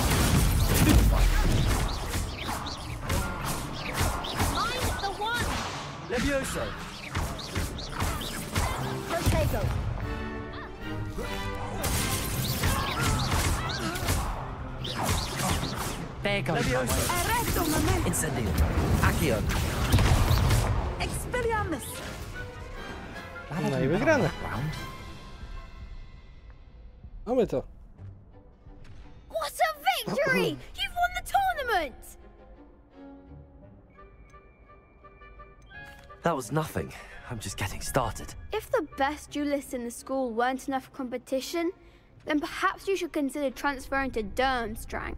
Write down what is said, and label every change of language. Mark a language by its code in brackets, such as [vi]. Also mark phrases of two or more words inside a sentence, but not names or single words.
[en] Mind the one. Levioso. Potato. There goes my way. Arresto momentum. Incendio. Accio. Expelliarmus. [pl] No i wygrane. [en] Round. [pl] Mamy to. [en] What a victory! You've won the tournament! That was nothing. I'm just getting started. If the best duelists in the school weren't enough for competition, then perhaps you should consider transferring to Durmstrang.